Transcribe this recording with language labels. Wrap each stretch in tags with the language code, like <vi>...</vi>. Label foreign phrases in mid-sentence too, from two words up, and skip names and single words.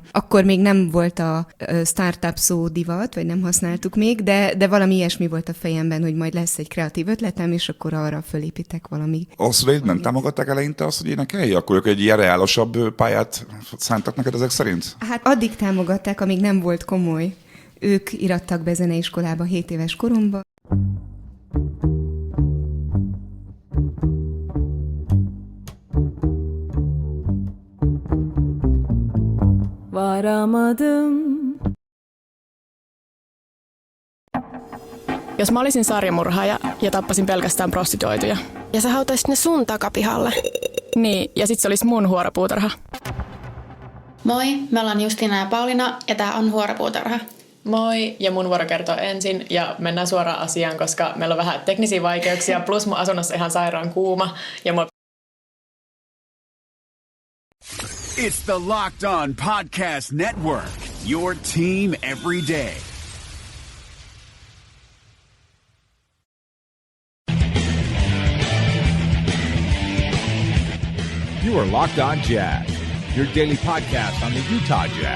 <hu>Akkor még nem volt a startup szó divat, vagy nem használtuk még, de valami ilyesmi volt a fejemben, hogy majd lesz egy kreatív ötletem, és akkor arra fölépítek valami. A szüleid nem támogatták eleinte azt, hogy énekelj? Akkor ők egy ilyen reálosabb pályát szántak neked ezek szerint? Hát addig támogatták, amíg nem volt komoly. Ők irattak be zeneiskolába 7 éves koromban.</hu> <tr>Varamadım.</tr> <fi>Jos mä olisin sarjamurhaaja ja tappasin pelkästään prostituoituja. Ja sä hautaisit ne sun takapihalle. Niin, ja sit se olisi mun huoropuutarha. Moi, me ollaan Justiina ja Pauliina ja tää on Huoropuutarha. Moi, ja mun vuoro kertoo ensin ja mennään suoraan asiaan, koska meillä on vähän teknisiä vaikeuksia, plus mun asunnossa ihan sairaan kuuma. Ja mua...</fi> <en>It's the Locked On Podcast Network, your team every day. You are Locked On Jazz, your daily podcast on the Utah Jazz.</en>